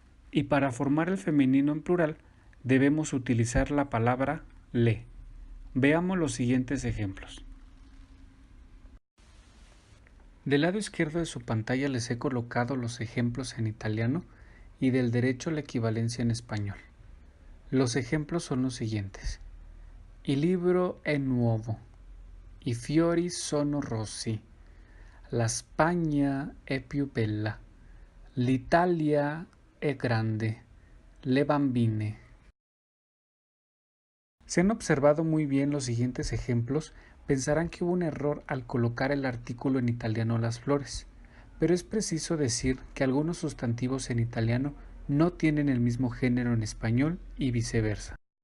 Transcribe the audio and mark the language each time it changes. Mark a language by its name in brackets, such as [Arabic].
[Spanish] Y para formar el femenino en plural, debemos utilizar la palabra le. Veamos los siguientes ejemplos. Del lado izquierdo de su pantalla les he colocado los ejemplos en italiano y del derecho la equivalencia en español. Los ejemplos son los siguientes: [Italian] Il libro è nuovo, i fiori sono rossi, la Spagna è più bella, l'Italia è grande, le bambine. [Spanish] Si han observado muy bien los siguientes ejemplos, pensarán que hubo un error al colocar el artículo en italiano las flores, pero es preciso decir que algunos sustantivos en italiano no tienen el mismo género en español y viceversa.